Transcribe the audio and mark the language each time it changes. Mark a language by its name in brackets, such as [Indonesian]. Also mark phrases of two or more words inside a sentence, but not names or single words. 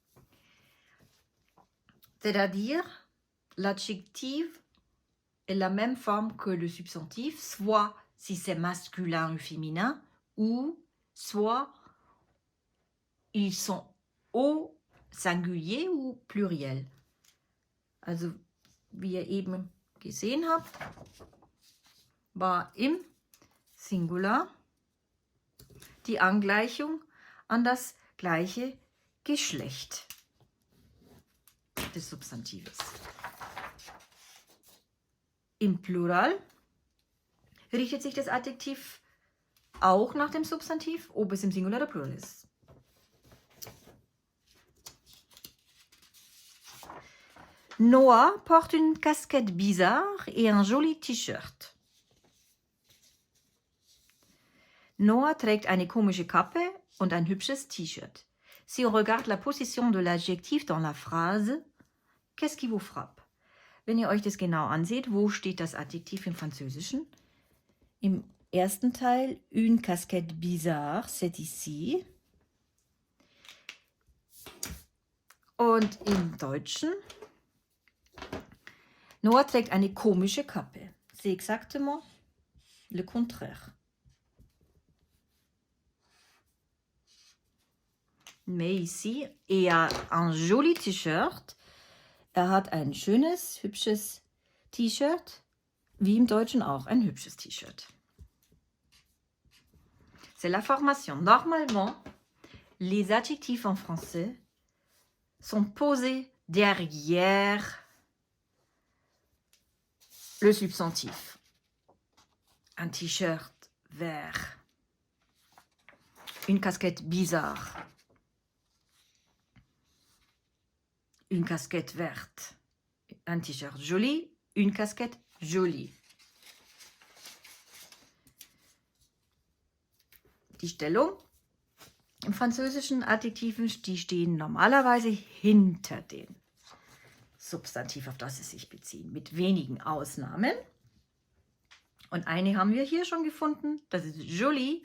[French] C'est-à-dire, l'adjectif est la même forme que le substantif, soit si c'est masculin ou féminin, ou soit ils sont au singulier ou pluriel. [German] Also, wie ihr eben gesehen habt, war im Singular die Angleichung an das gleiche Geschlecht des Substantives. Im Plural richtet sich das Adjektiv auch nach dem Substantiv, ob es im Singular oder Plural ist. [French] Noah porte une casquette bizarre et un joli T-Shirt. [German] Noah trägt eine komische Kappe und ein hübsches T-Shirt. [French] Si on regarde la position de l'adjectif dans la phrase, qu'est-ce qui vous frappe? [German] Wenn ihr euch das genau anseht, wo steht das Adjektiv im Französischen? Im ersten Teil, [French] une casquette bizarre, c'est ici. [German] Und im Deutschen, Noah trägt eine komische Kappe. [French] C'est exactement le contraire. Mais ici, il a un joli T-Shirt. [German] Hat ein schönes, hübsches T-Shirt, wie im Deutschen auch ein hübsches T-Shirt. [French] C'est la formation. Normalement, les adjectifs en français sont posés derrière le substantif. Un T-shirt vert. Une casquette bizarre. Une casquette verte, un T-Shirt joli, une casquette jolie. [German] Die Stellung im französischen Adjektiven, die stehen normalerweise hinter dem Substantiv, auf das sie sich beziehen, mit wenigen Ausnahmen. Und eine haben wir hier schon gefunden, das ist joli.